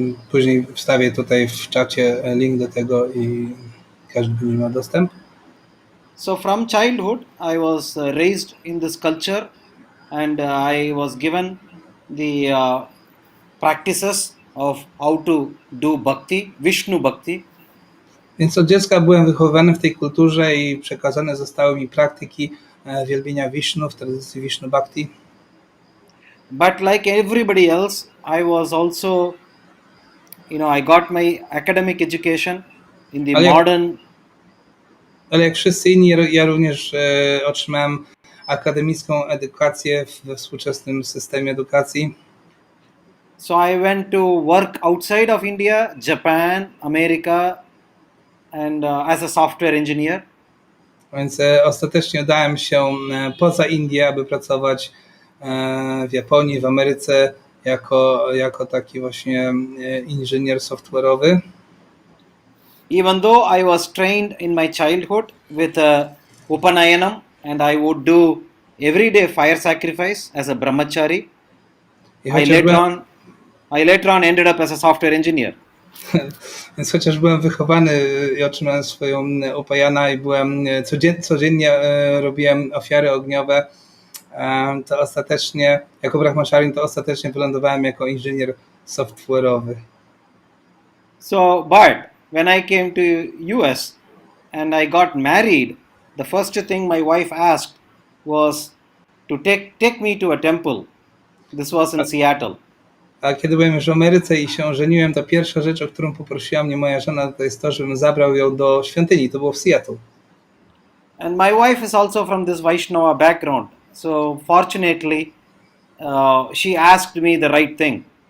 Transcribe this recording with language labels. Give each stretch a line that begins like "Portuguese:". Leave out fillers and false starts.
Polish: Później wstawię tutaj w czacie link do tego i każdy będzie miał dostęp.
English: So from childhood, I was raised in this culture, and I was given the practices of how to do bhakti, Vishnu bhakti.
Polish: Więc od dziecka byłem wychowany w tej kulturze i przekazane zostały mi praktyki wielbienia Vishnu w tradycji Vishnu Bhakti.
English: But like everybody else, I was also, I got my academic education in the modern.
Polish: Ale jak wszyscy inni, ja również otrzymałem akademicką edukację we współczesnym systemie edukacji.
English: So I went to work outside of India, Japan, America, and as a software engineer.
Polish: Więc ostatecznie udałem się poza Indię, aby pracować w Japonii, w Ameryce jako taki właśnie inżynier software'owy.
English: Even though I was trained in my childhood with Upanayanam, and I would do everyday fire sacrifice as a brahmachari, I later on ended up as a software engineer.
Polish: Więc chociaż byłem wychowany i otrzymałem swoją upajana i byłem codziennie robiłem ofiary ogniowe, to ostatecznie jako brahmachari to ostatecznie wylądowałem jako inżynier software'owy.
English: So, but when I came to US and I got married, the first thing my wife asked was to take me to a temple. This was in Seattle.
Polish: A kiedy byłem już w Ameryce i się żeniłem, to pierwsza rzecz, o którą poprosiła mnie moja żona, to jest to, żebym zabrał ją do świątyni. To było w Seattle.
English: And my wife is also from this Vaishnava background. So fortunately, she asked me the right thing.